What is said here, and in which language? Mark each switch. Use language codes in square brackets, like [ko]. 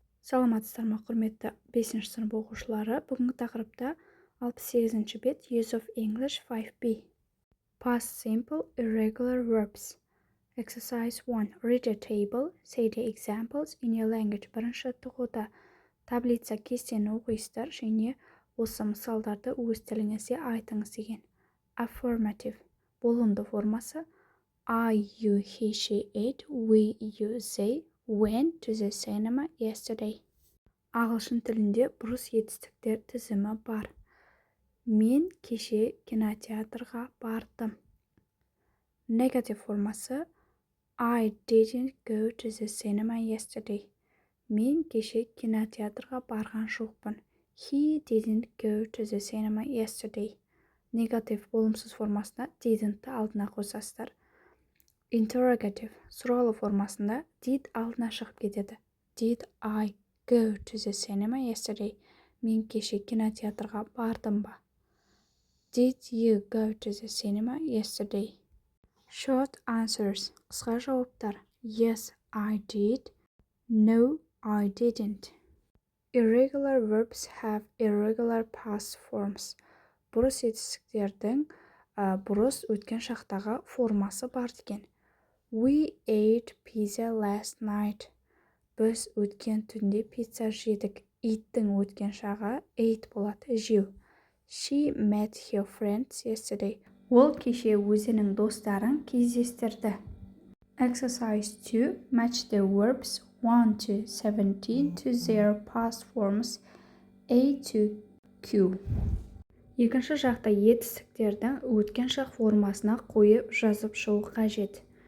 [kk] Саламатсыздар ма, құрметті 5-ші сынып оқушылары. Бүгінгі тақырыпта 68-ші бет Use of English 5B. [en] Past simple irregular verbs. Exercise 1. Read a table. Say the examples in your language. [kk] Бірінші тұғыда таблица кестені оқисыздар және осы мысалдарды өз тіліңізде айтыңыз деген. [en] Affirmative. [kk] Болымды формасы [en] I, you, he, she, it, we, you, they went to the cinema yesterday. [kk] Ағылшын тілінде бұрыс етістіктер тізімі бар. Мен кеше кинотеатрға бардым. [en] Negative [kk] формасы [en] I didn't go to the cinema yesterday. [kk] Мен кеше кинотеатрға барған жоқпын. [en] He didn't go to the cinema yesterday. [kk] Негатив болымсыз формасына didn't алдына қосасыздар. Interrogative сұралы формасында did алдына шығып кетеді. [en] Did I go to the cinema yesterday? [kk] Мен кеше кинотеатрға бардым ба? [en] Did you go to the cinema yesterday? Short answers [kk] қысқа жауаптар. [en] Yes, I did. No, I didn't. Irregular verbs have irregular past forms. [kk] Бұрыс етістіктердің бұрыс өткен шақтағы формасы бар деген. [en] We ate pizza last night. [kk] Біз өткен түнде пицца жедік. Eat'тің өткен шағы ate болады, жеу. [en] She met her friends yesterday. [kk] Ол кеше өзінің достарын кездестірді. [en] Exercise 2. Match the verbs 1 to 17 to their past forms A to Q. [kk] Екінші жақта етістіктердің өткен шақ формасына қойып жазып шығу қажет.